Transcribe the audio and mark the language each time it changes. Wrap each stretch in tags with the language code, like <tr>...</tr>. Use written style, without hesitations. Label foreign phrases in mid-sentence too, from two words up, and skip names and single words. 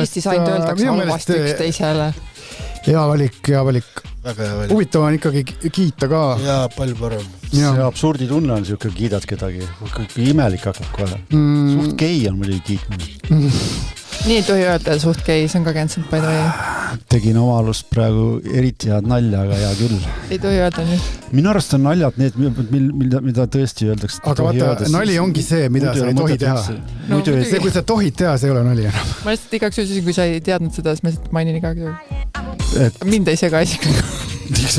<et>Eestis ainult öeldakse halvasti üksteisele. Hea valik. Väga hea valik. Huvitav on ikkagi kiita ka. Jaa, palju parem. See absurdi tunne on siuke kiidad kedagi. Imelik hakkab kohe. Suht gei on muidugi kiitmine. Nii ei tohi öelda, suht gei, see on ka</et> <en>cancelled by the way.</en> <et>Tegin oma alust praegu eriti head nalja, aga hea küll. Ei tohi öelda nüüd. Minu arust on naljad need, mida tõesti öeldakse. Aga vaata, nali ongi see, mida sa ei tohi teha. See, kui sa tohid teha, see ei ole nali enam. Ma lihtsalt igaks ütlesin, kui sa ei teadnud seda, siis ma lihtsalt mainin igaks juhul. Mind ei sega isiklikult.</et>